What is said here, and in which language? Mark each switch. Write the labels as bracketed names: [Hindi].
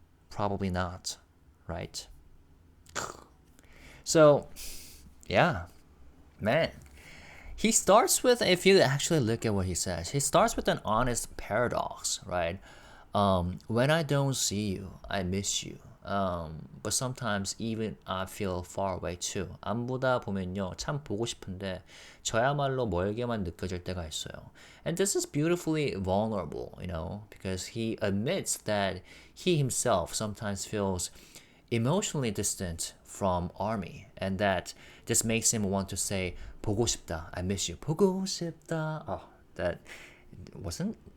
[English] Probably not, right? So, yeah, man. He starts with, if you actually look at what he says, he starts with an honest paradox, right? When I don't see you, I miss you. But sometimes even I feel far away too. [Korean] 안 보다 보면요, 참 보고 싶은데 저야말로 멀게만 느껴질 때가 있어요. [English] And this is beautifully vulnerable, because he admits that he himself sometimes feels emotionally distant from ARMY, and that this makes him want to say [Korean] 보고 싶다, [English] I miss you. [Korean] 보고 싶다. [English] Oh, that wasn't.